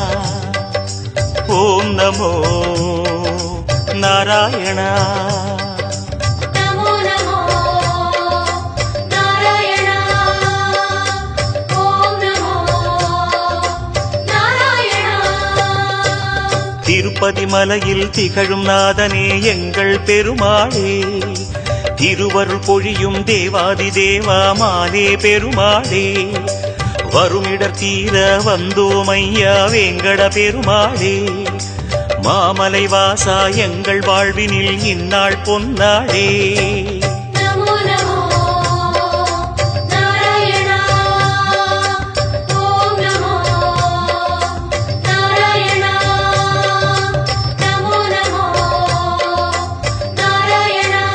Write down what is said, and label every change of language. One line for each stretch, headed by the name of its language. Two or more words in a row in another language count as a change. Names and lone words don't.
Sanskrit: ॐ नमो नारायण। नमो नमो नारायण। ॐ नमो नारायण।
Tamil: திருப்பதி மலையில் திகழும் நாதனே எங்கள் பெருமாளே, திருவருள் பொழியும் தேவாதி தேவாமாலே பெருமாளே, வருமிடர் தீர வந்தோமையா வேங்கட பெருமாளே, மாமலை வாசா எங்கள் வாழ்வினில் இந்நாள் பொன்னாளே.
Sanskrit: नमो नमो नारायण। ॐ नमो नारायण। नमो नमो नारायण।